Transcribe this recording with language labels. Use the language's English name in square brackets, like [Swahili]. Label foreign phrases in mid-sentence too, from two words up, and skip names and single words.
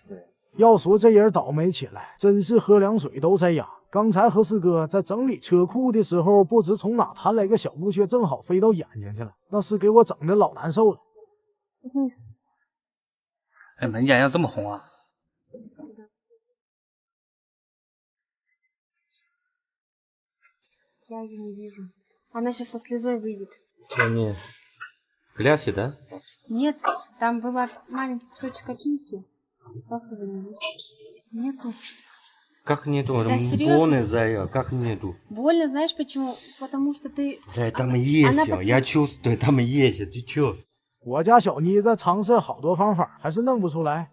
[Chinese] 对。要说这人倒霉起来，真是喝凉水都塞牙。刚才和四哥在整理车库的时候，不知从哪弹来个小布屑，正好飞到眼睛去了，那是给我整的老难受了。哎，你眼睛这么红啊？ [Russian] Я ее не вижу. Она сейчас со слезой выйдет. Гляси, да? Нет, там была маленький кусочек копейки. Просто вы не видите. Нету. Как нету? Да, серьезно? Зая, как нету? Больно, знаешь почему? Потому что ты... Зая, там есть, я чувствую, там есть, ты чё? [Chinese] 我家小妮子尝试好多方法，还是弄不出来。